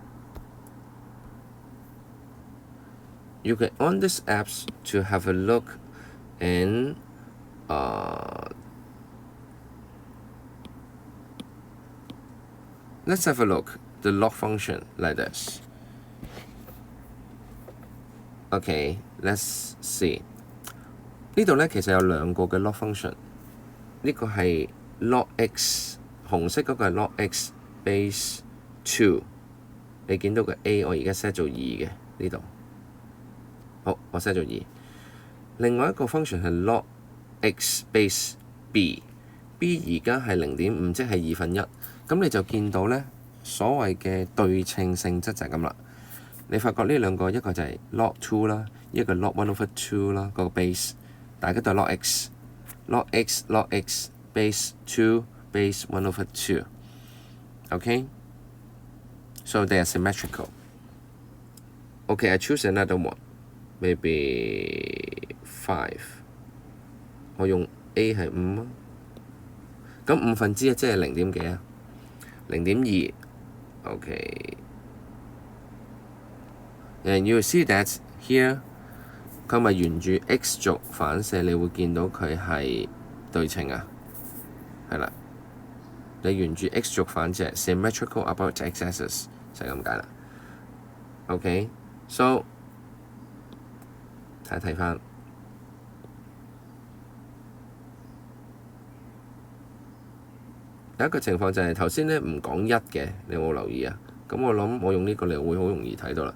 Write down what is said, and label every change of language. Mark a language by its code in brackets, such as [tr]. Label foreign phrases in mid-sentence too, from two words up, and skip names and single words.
[en] You can on this apps to have a look and let's have a look the log function like this. Okay, let's see. [yue] 呢度咧其實有兩個嘅 [en] log function， [yue] 呢個係 [en] log x， [yue] 紅色嗰個係 [en] log x base 2。 [yue] 你見到個 a 我而家 set 做2嘅呢度。好，我 set 做2。另外一個 function 係 [en] log x base b。 [yue] b 而家係 0.5， 即係1/2。咁你就見到咧所謂嘅對稱性質就係咁啦。你發覺呢兩個一個就係 [en] log 2 [yue] 啦，一個 [en] log 1 over 2 [yue] 啦，嗰個 base， 大家都係 [en] log x，log x，log x base 2 base 1 over 2。 [yue] Okay? [en] So they are symmetrical. Okay, I choose another one. Maybe 5. [yue] 我用 A 係5啊。咁1/5即係0點幾啊 ？0.2。Okay. [en] And you will see that here [yue] 佢咪沿住 x 軸反射，你會見到佢係對稱啊。係啦，你沿住 x 軸反射 [en] symmetrical about x axis [yue] 就係咁解啦。 [en] OK，so [yue] 睇翻有一個情況就係頭先咧唔講一嘅，你有冇留意啊？咁我諗我用呢個你會好容易睇到啦。